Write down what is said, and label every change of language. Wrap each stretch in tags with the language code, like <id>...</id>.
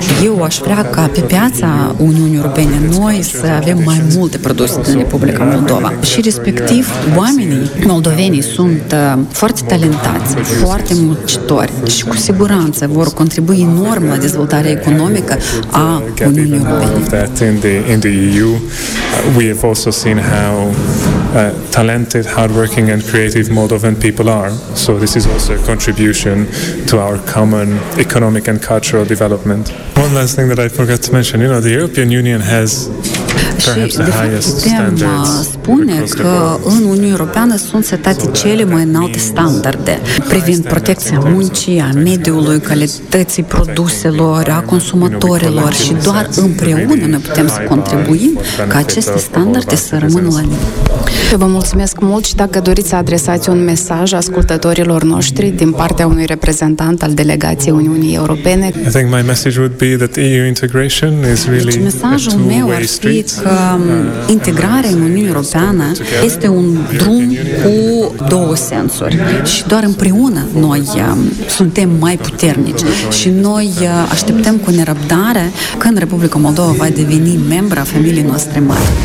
<ro>Eu aș vrea ca pe piața Uniunii Europene noi să avem mai multe produse din Republica Moldova. Și respectiv, oamenii moldovenii sunt foarte talentați, foarte muncitori și cu siguranță vor contribui enorm la dezvoltarea economică a Uniunii Europene.</ro> <en>We have also seen how talented, hardworking and creative Moldovan people are. So this is also a contribution to our common economic and cultural development. One last thing that I forgot to mention, you know, the European Union has perhaps the highest standards.</en> <ro>Spune că în Uniunea Europeană sunt setate cele mai înalte standarde privind protecția muncii, a mediului, calității produselor, a consumatorilor și doar împreună noi putem să contribuim ca aceste standarde să rămână la nivel. Vă mulțumesc mult și dacă doriți să adresați un mesaj ascultătorilor noștri din partea unui reprezentant al delegației Uniunii Europene.</ro> <en>I think my message would be that EU integration is really a two-way street.</en> <ro>Că integrarea în Uniunea Europeană este un drum cu două sensuri și doar împreună noi suntem mai puternici și noi așteptăm cu nerăbdare când Republica Moldova va deveni membra familiei noastre mari.</ro>